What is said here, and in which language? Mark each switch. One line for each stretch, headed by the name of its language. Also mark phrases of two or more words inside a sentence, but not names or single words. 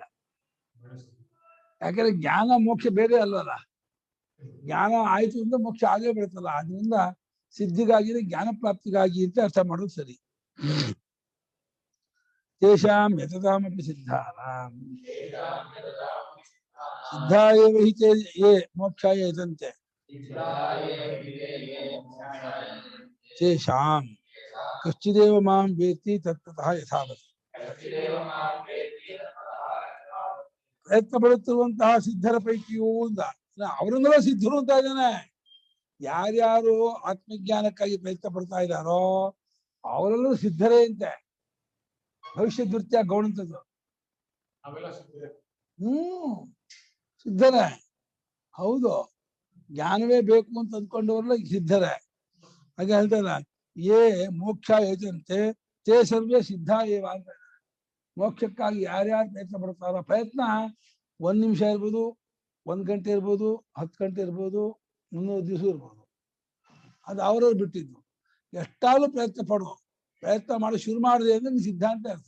Kannada: ಯಾಕಂದ್ರೆ ಜ್ಞಾನ ಮೋಕ್ಷ ಬೇರೆ ಅಲ್ಲಲ್ಲ. ಜ್ಞಾನ ಆಯ್ತು ಅಂದ್ರೆ ಮೋಕ್ಷ ಆಗೇ ಬರುತ್ತಲ್ಲ. ಆದ್ರಿಂದ ಸಿದ್ಧಿಗಾಗಿ ಜ್ಞಾನ ಪ್ರಾಪ್ತಿಗಾಗಿ ಅಂತ ಅರ್ಥ ಮಾಡೋದು ಸರಿ.
Sanskrit: ತೇಷಾಂ ಯತತಾಮಪಿ ಸಿದ್ಧಾನಾಂ ಸಿದ್ಧಾಯ ವಿಹಿತೆ ಯೇ ಮೋಕ್ಷಾಯ ಯತಂತೆ ತೇಷಾಂ ಕಶ್ಚಿದೇವ ಮಾಂ ವೇತ್ತಿ ತತ್ತತಃ ಯಥಾವತ್.
Kannada: ಪ್ರಯತ್ನ ಪಡುತ್ತಿರುವಂತಹ ಸಿದ್ಧರ ಪೈಕಿಯೂ ಅವರಿಂದಲೂ ಸಿದ್ಧರು ಅಂತ ಇದ್ದಾನೆ. ಯಾರ್ಯಾರು ಆತ್ಮಜ್ಞಾನಕ್ಕಾಗಿ ಪ್ರಯತ್ನ ಪಡ್ತಾ ಇದ್ದಾರೋ ಅವರೆಲ್ಲರೂ ಸಿದ್ಧರೇ ಅಂತೆ. ಭವಿಷ್ಯ ದೃತ್ಯ ಗೌಣಂತದ್ದು. ಸಿದ್ಧರೇ, ಹೌದು. ಜ್ಞಾನವೇ ಬೇಕು ಅಂತ ಅಂದ್ಕೊಂಡವ್ರಲ್ಲ ಸಿದ್ಧರೇ. ಹಾಗೆ ಹೇಳ್ತಾರ,
Sanskrit: ಏ ಮೋಕ್ಷ ಯೋಜಂತೆ ತೇ ಸರ್ವೇ ಸಿದ್ಧ ಏವ
Kannada: ಅಂತ. ಮೋಕ್ಷಕ್ಕಾಗಿ ಯಾರ್ಯಾರು ಪ್ರಯತ್ನ ಪಡ್ತಾರೋ, ಪ್ರಯತ್ನ 1 ನಿಮಿಷ ಇರ್ಬೋದು, 1 ಗಂಟೆ ಇರ್ಬೋದು, 10 ಗಂಟೆ ಇರ್ಬೋದು, 300 ದಿವಸ ಇರ್ಬೋದು. ಅದು ಅವರವ್ರು ಬಿಟ್ಟಿದ್ದು. ಎಷ್ಟಾದ್ರೂ ಪ್ರಯತ್ನ ಪಡೋ, ಪ್ರಯತ್ನ ಮಾಡಿ ಶುರು ಮಾಡಿದೆ ಅಂದ್ರೆ ನೀನ್ ಸಿದ್ಧಾಂತ ಅರ್ಥ.